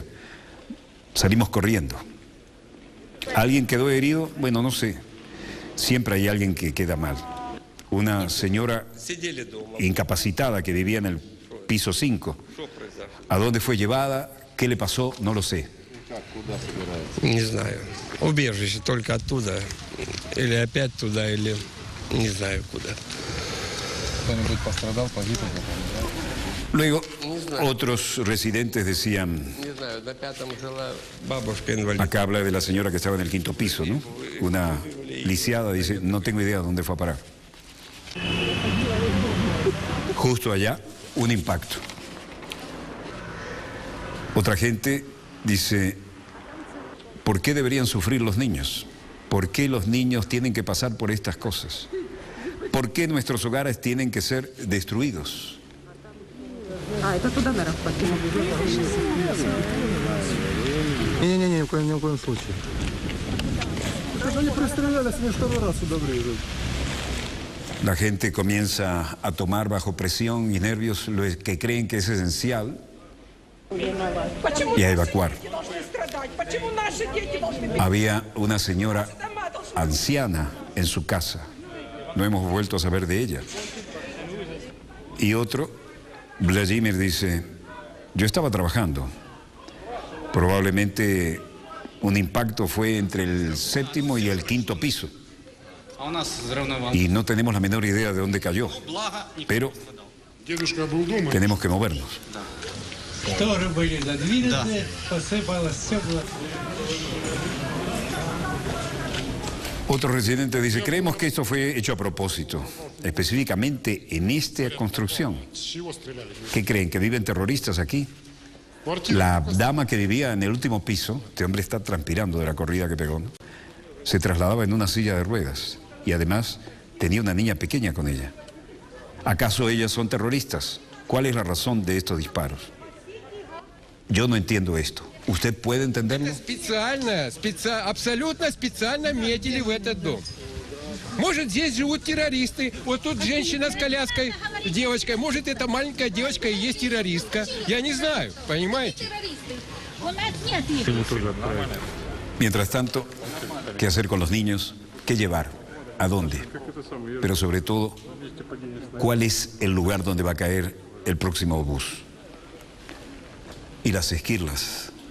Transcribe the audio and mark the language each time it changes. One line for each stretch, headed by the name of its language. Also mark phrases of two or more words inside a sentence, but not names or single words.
Spanish: Salimos corriendo. ¿Alguien quedó herido? Bueno, no sé. Siempre hay alguien que queda mal. Una señora incapacitada que vivía en el piso 5. ¿A dónde fue llevada? ¿Qué le pasó? No lo sé.
Russian: Не знаю. Убежище только оттуда. Или опять туда, или не знаю куда. Кто-нибудь пострадал, погиб?
Spanish: Luego, otros residentes decían,
Russian: Не знаю, на 5-м жила бабушка инвалид.
Spanish: acá habla de la señora que estaba en el 5º piso, ¿no? Una lisiada, dice, no tengo idea dónde fue a parar. Justo allá, un impacto. Otra gente dice, ¿por qué deberían sufrir los niños? ¿Por qué los niños tienen que pasar por estas cosas? ¿Por qué nuestros hogares tienen que ser destruidos?
Russian: Это туда, наверное, Не-не-не, ни в коем случае. Они пристрелялись, они второй раз сюда врезали.
Spanish: La gente comienza a tomar bajo presión y nervios lo que creen que es esencial y a evacuar. Había una señora anciana en su casa, no hemos vuelto a saber de ella. Y otro, Vladimir, dice, yo estaba trabajando, probablemente un impacto fue entre el 7º y el 5º piso. Y no tenemos la menor idea de dónde cayó, pero tenemos que movernos.
Russian: Тоже были задвинуты, посыпалось стекла.
Spanish: Otro residente dice, creemos que esto fue hecho a propósito, específicamente en esta construcción. ¿Qué creen? ¿Que viven terroristas aquí? La dama que vivía en el último piso, este hombre está transpirando de la corrida que pegó, ¿no? Se trasladaba en una silla de ruedas y además tenía una niña pequeña con ella. ¿Acaso ellas son terroristas? ¿Cuál es la razón de estos disparos? Yo no entiendo esto. ¿Usted puede entenderlo?
Russian: Абсолютно специально метили в этот дом. Может, здесь живут террористы. Вот тут женщина с коляской, девочкой. Может, эта маленькая девочка и есть террористка. Я не знаю, понимаете?
Spanish: Mientras tanto, ¿qué hacer con los niños? ¿Qué llevar? ¿A dónde? Pero sobre todo, ¿cuál es el lugar donde va a caer el próximo bus? Y las esquirlas.